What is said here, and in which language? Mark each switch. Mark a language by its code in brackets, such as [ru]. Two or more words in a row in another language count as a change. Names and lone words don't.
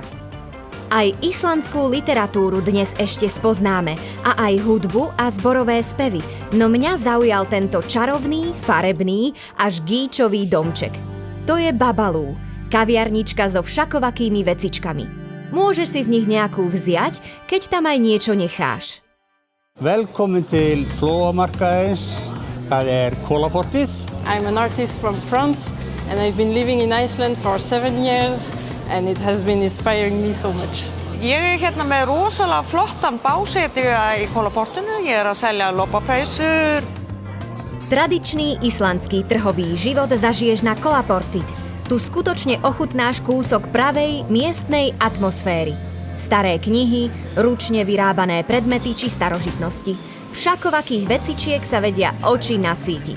[sk] Aj islandskú literatúru dnes ešte spoznáme a aj hudbu a zborové spevy, no mňa zaujal tento čarovný, farebný až gíčový domček. To je Babalú, kaviarnička so všakovakými vecičkami. Môžeš si z nich nejakú vziať, keď tam aj niečo necháš. [is] Velkomin til Flóamarkaðins, það Kolaportis. [en] I'm an artist from France and I've been living in Iceland for 7 years. And it has been inspiring me so much. [is] Ég hérna með rosalega flottan básetja í Kolaportinu. Ég að selja lopapeysur. [sk] Tradičný islandský trhový život zažiješ na Kolaportit. Tu skutočne ochutnáš kúsok pravej miestnej atmosféry. Staré knihy, ručne vyrábané predmety či starožitnosti. Všakovakých vecičiek sa vedia oči nasýtiť.